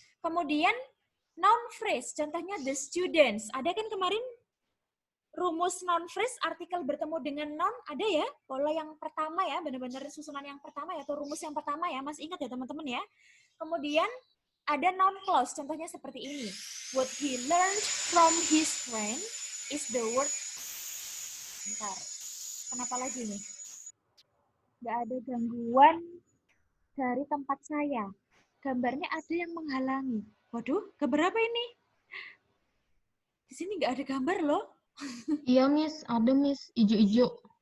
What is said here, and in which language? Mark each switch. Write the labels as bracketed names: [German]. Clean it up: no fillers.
[Indonesian] Kemudian noun phrase, contohnya the students. Ada kan kemarin rumus noun phrase, artikel bertemu dengan noun, ada ya? Pola yang pertama ya, benar-benar susunan yang pertama ya, atau rumus yang pertama ya, masih ingat ya teman-teman ya? Kemudian ada noun clause, contohnya seperti ini. [English] What he learned from his friend is the word. [Indonesian] Bentar, kenapa lagi nih? Nggak ada gangguan dari tempat saya. Gambarnya ada yang menghalangi. Waduh, gambar apa ini? Di sini nggak ada gambar loh. Iya, Miss. Ada, Miss. Ijo-ijo.